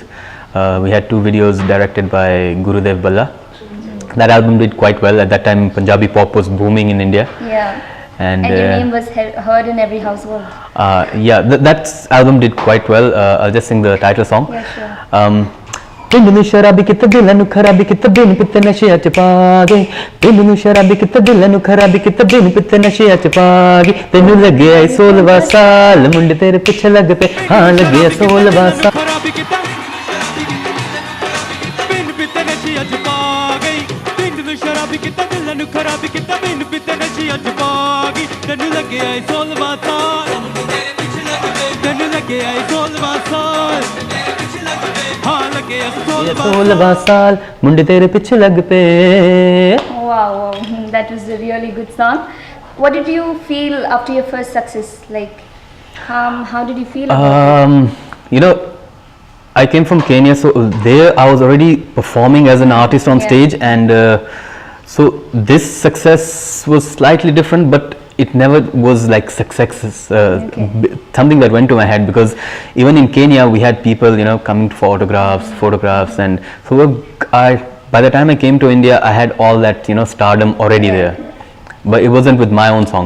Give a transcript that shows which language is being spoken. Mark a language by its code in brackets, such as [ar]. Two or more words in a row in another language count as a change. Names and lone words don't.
[en] We had 2 videos directed by Gurudev Balla. That album did quite well. At that time Punjabi pop was booming in India. And your name was heard in every household. That album did quite well. I'll just sing the title song. Sure. [pa] ਪਿੰਡੂ ਸ਼ਰਾਬੀ ਕੀਤਾ ਦਿਲਾਨੂੰ ਖ਼ਰਾਬੀ ਕੀਤਾ ਬਿਨ ਪੀਤੇ ਨਸ਼ਿਆਂ ਚ ਪਾਗੇ ਪਿੰਡੂ ਸ਼ਰਾਬੀ ਕੀਤਾ ਦਿਲਾਨੂੰ ਖ਼ਰਾਬੀ ਕੀਤਾ ਬਿਨ ਪੀਤੇ ਨਸ਼ਿਆਂ ਚ ਪਾਗੇ ਤੈਨੂੰ ਲੱਗੇ ਐ 16 ਸਾਲ ਮੁੰਡੇ ਤੇਰੇ ਪਿੱਛੇ ਲੱਗ ਪੇ ਹਾਂ ਲੱਗੇ 16 ਸਾਲ ਖ਼ਰਾਬੀ ਕੀਤਾ ਬਿਨ ਪੀਤੇ ਨਸ਼ਿਆਂ ਚ ਪਾਗੇ ਪਿੰਡੂ ਸ਼ਰਾਬੀ ਕੀਤਾ ਦਿਲਾਨੂੰ ਖ਼ਰਾਬੀ ਕੀਤਾ ਬਿਨ ਪੀਤੇ ਨਸ਼ਿਆਂ ਚ ਪਾਗੇ ਤੈਨੂੰ ਲੱਗੇ ਐ 16 ਸਾਲ ਮੁੰਡੇ ਤੇਰੇ ਪਿੱਛੇ ਲੱਗ ਪੇ ਤੈਨੂੰ ਲੱਗੇ ਐ 16 ਸਾਲ 16 ਸਾਲ ਮੁੰਡੇ ਤੇਰੇ ਪਿੱਛੇ ਲੱਗ ਪੇ. [en] Wow, that was a really good song. What did you feel after your first success? Like, how did you feel about it? You know, I came from Kenya, so there I was already performing as an artist on stage, and so this success was slightly different, but it never was like success, something that went to my head, because even in Kenya we had people, you know, coming to photographs, and so by the time I came to India I had all that, you know, stardom already there, but it wasn't with my own songs.